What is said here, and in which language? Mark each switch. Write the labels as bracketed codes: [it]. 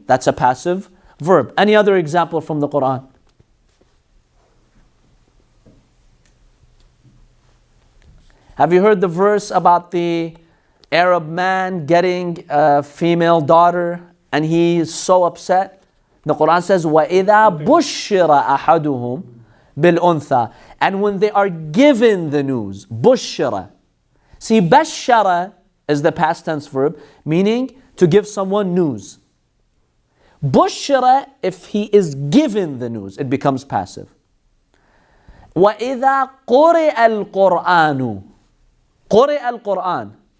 [en] That's a passive verb. Any other example from the Quran? Have you heard the verse about the Arab man getting a female daughter and he is so upset? The Quran says, [ar] وَإِذَا بُشِّرَ أَحَدُهُمْ بِالْأُنْثَى. [en] And when they are given the news, بُشِّرَ. See, بَشَّرَ is the past tense verb, meaning to give someone news. بُشِّرَ, if he is given the news, it becomes passive. [ar] وَإِذَا قُرِئَ الْقُرْآنُ. قُرِئَ الْقُرْآن.